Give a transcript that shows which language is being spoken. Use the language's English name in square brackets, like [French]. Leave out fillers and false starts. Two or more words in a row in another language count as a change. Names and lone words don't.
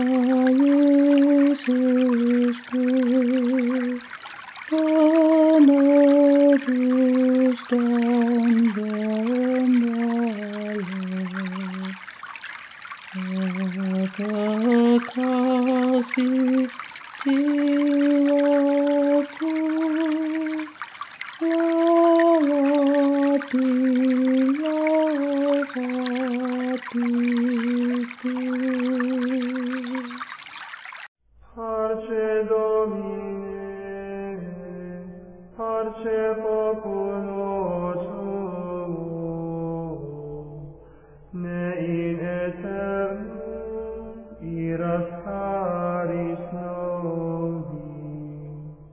[Indonesian] Yesusku, penebus dan gembala, kekasih jiwaku, lawatilah hatiku. [Latin] Parce Domine, parce populo tuo, ne in aeternum iras caris nobis.